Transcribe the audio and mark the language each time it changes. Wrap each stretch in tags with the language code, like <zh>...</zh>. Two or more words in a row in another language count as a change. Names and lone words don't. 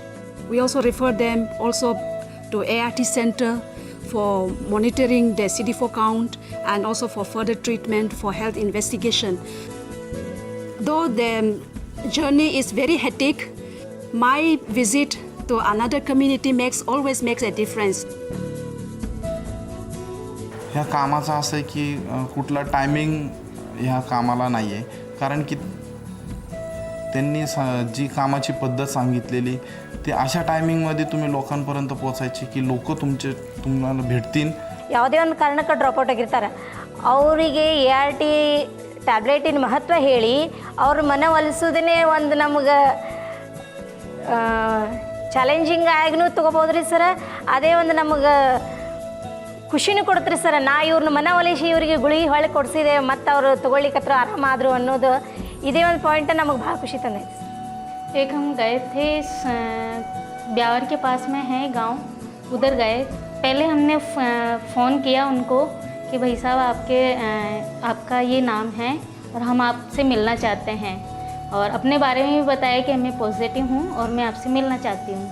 <en>We also refer them also to ART center for monitoring the CD4 count and also for further treatment for health investigation. Though the journey is very hectic, my visit to another community always makes a difference.</en> <mr>ह्या कामाचं असं आहे की कुठला टायमिंग ह्या कामाला नाही आहे, कारण की त्यांनी जी कामाची पद्धत सांगितलेली ते अशा टायमिंगमध्ये तुम्ही लोकांपर्यंत पोहोचायची की लोक तुम्हाला भेटतील.</mr> <kn>ಯಾವುದೇ ಒಂದು ಕಾರಣಕ್ಕೆ ಡ್ರಾಪ್ಔಟ್ ಆಗಿರ್ತಾರೆ, ಅವರಿಗೆ ART ಟ್ಯಾಬ್ಲೆಟಿನ ಮಹತ್ವ ಹೇಳಿ ಅವ್ರ ಮನವೊಲಿಸೋದೇ ಒಂದು ನಮಗೆ ಚಾಲೆಂಜಿಂಗ್ ಆಗಿನೂ ತೊಗೋಬೋದ್ರಿ ಸರ. ಅದೇ ಒಂದು ನಮಗೆ ಖುಷಿನೂ ಕೊಡ್ತೀರಿ ಸರ್. ನಾ ಇವ್ರನ್ನ ಮನವೊಲಿಸಿ ಇವರಿಗೆ ಗುಳಿಗೆ ಹೊಳೆ ಕೊಡಿಸಿದೆ ಮತ್ತು ಅವರು ತೊಗೊಳ್ಳಿಕತ್ರ ಆರಾಮಾದರು ಅನ್ನೋದು ಇದೇ ಒಂದು ಪಾಯಿಂಟ್ ನಮಗೆ ಭಾಳ ಖುಷಿ ತಂದೈತೆ.</kn> <hi>एक हम गए थे ब्यावर के पास में है गांव, उधर गए. पहले हमने फ़ोन किया उनको कि भाई साहब आपका ये नाम है और हम आपसे मिलना चाहते हैं, और अपने बारे में भी बताया कि मैं पॉजिटिव हूँ और मैं आपसे मिलना चाहती हूँ.</hi>